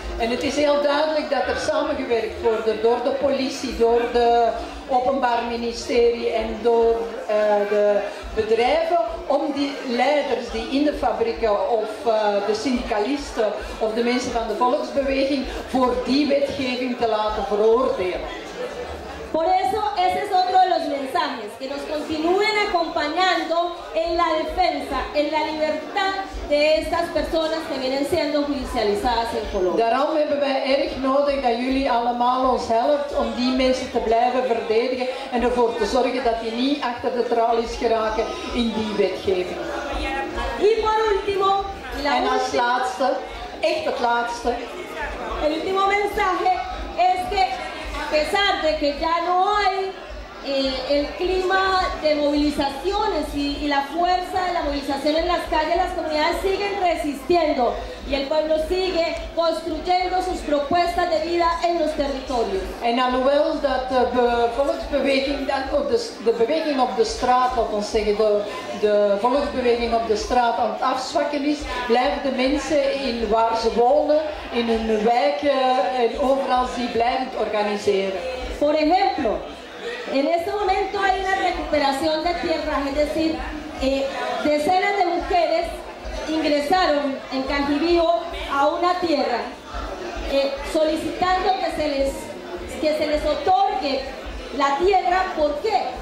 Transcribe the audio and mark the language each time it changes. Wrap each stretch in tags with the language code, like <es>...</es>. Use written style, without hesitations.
<nl>En het is heel duidelijk dat er samengewerkt wordt door de politie, door de openbaar ministerie en door de bedrijven om die leiders die in de fabrieken of de syndicalisten of de mensen van de volksbeweging voor die wetgeving te laten veroordelen.</nl> <es>Por eso ese es otro de los mensajes, que nos continúen acompañando en la defensa, en la libertad de estas personas que vienen siendo judicializadas en Colombia.</es> <nl>Daarom hebben wij erg nodig dat jullie allemaal ons helpt om die mensen te blijven verdedigen en ervoor te zorgen dat die niet achter de tralies geraken in die wetgeving.</nl> <es>Y por último,</es> <nl>En als laatste, echt het laatste.</nl> <es>El último mensaje es que a pesar de que ya no hay el clima de movilizaciones y la fuerza de la movilización en las calles, las comunidades siguen resistiendo y el pueblo sigue construyendo sus propuestas de vida en los territorios.</es> <nl>En alhoewel dat de volksbeweging, de beweging op de straat, laat ons zeggen, de volksbeweging op de straat aan het afzwakken is, blijven de mensen in waar ze wonen, in hun wijken en overal die blijven organiseren.</nl> <es>Por ejemplo, en este momento hay una recuperación de tierras, es decir, decenas de mujeres ingresaron en Cajibío a una tierra solicitando que se les otorgue la tierra. ¿Por qué?</es>